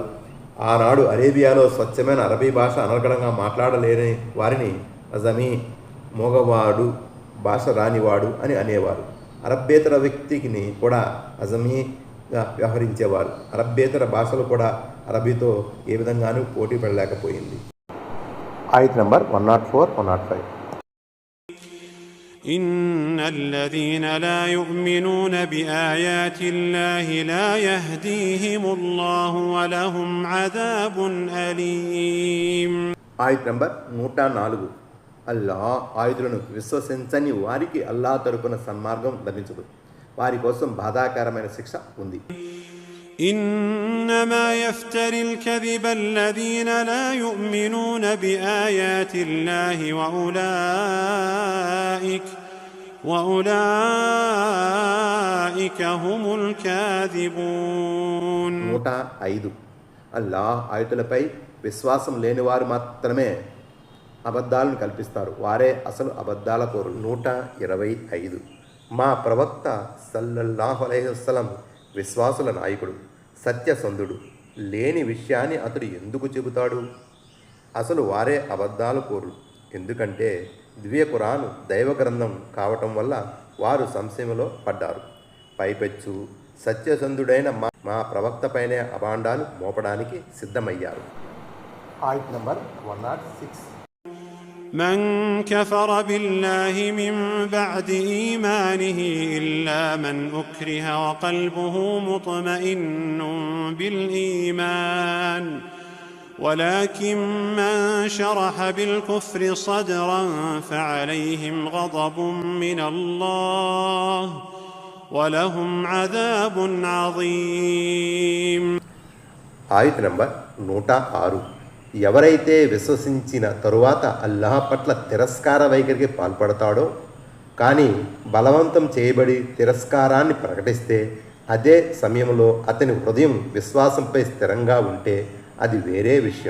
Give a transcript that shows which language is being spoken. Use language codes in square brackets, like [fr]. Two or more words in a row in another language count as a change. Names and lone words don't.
[te] ఆనాడు అరేబియాలో స్వచ్ఛమైన అరబీ భాష అనర్గళంగా మాట్లాడలేని వారిని అజమీ, మోగవాడు, భాష రానివాడు అని అనేవారు. అరబ్బేతర వ్యక్తిని కూడా అజమీగా వ్యవహరించేవారు. అరబ్బేతర భాషలు కూడా అరబీతో ఏ విధంగానూ పోటీ పడలేకపోయింది. ఆయత్ నంబర్ 104, 105. [ar] إن الذين لا يؤمنون بآيات الله لا يهديهم الله ولهم عذاب أليم. [te] ఆయత్ నంబర్ 104. అల్లాహ్ ఆయుధులను విశ్వసించని వారికి అల్లాహ్ తరపున సన్మార్గం లభించదు, వారి కోసం బాధాకరమైన శిక్ష ఉంది. [ar] إنما يفتري الكذب الذين لا يؤمنون بآيات الله وأولئك هم الكاذبون. [te] 105. అల్లాహ్ ఆయుతులపై విశ్వాసం లేని వారు మాత్రమే అబద్ధాలను కల్పిస్తారు, వారే అసలు అబద్ధాల కోరు. 125. మా ప్రవక్త [ar] صلى الله عليه وسلم [te] విశ్వాసుల నాయకుడు, సత్యసంధుడు. లేని విషయాన్ని అతడు ఎందుకు చెబుతాడు? అసలు వారే అబద్ధాల కోరు. ఎందుకంటే దివ్య ఖురాను దైవ గ్రంథం కావటం వల్ల వారు సంశయంలో పడ్డారు. పైపెచ్చు సత్యసంధుడైన మా ప్రవక్త పైనే అభాండాలు మోపడానికి సిద్ధమయ్యారు. ఆయత్ నంబర్ 106. [ar] من كفر بالله من بعد إيمانه إلا من أكره وقلبه مطمئن بالإيمان ولكن من شرح بالكفر صدرا فعليهم غضب من الله ولهم عذاب عظيم. [te] ఆయత్ నంబర్ 106. ఎవరైతే విశ్వసించిన తరువాత అల్లాహ్ పట్ల తిరస్కార వైఖరికి పాల్పడతాడో కానీ బలవంతం చేయబడి తిరస్కారాన్ని ప్రకటిస్తే, అదే సమయంలో అతని హృదయం విశ్వాసంపై స్థిరంగా ఉంటే అది వేరే విషయం.